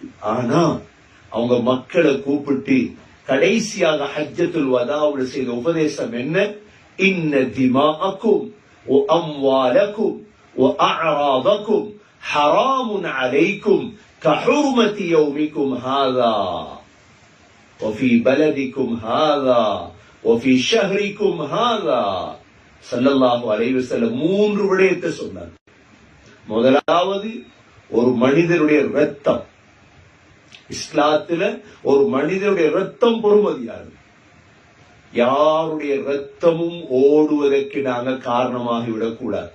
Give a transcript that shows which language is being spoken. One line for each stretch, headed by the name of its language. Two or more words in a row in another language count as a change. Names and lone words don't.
Tamil: ஆனா அவங்க மக்களை கூப்பிட்டு கடைசியாக ஹஜ்ஜத்துல் வதாவுல செய்த உபதேசம் என்ன?
Arabic: إن دماءكم وأموالكم وأعراضكم حرام عليكم كحرمة يومكم هذا وفي بلدكم هذا وفي شهركم هذا. صلى الله عليه وسلم
Tamil: 3 விடயத்தை சொன்னார். முதலாவது, ஒரு மனிதனுடைய ரத்தம். இஸ்லாத்துல ஒரு மனிதனுடைய ரத்தம் பொறுமதியானது. யாருடைய ரத்தமும் ஓடுவதற்கு நாங்க காரணமாகி விடக்கூடாது.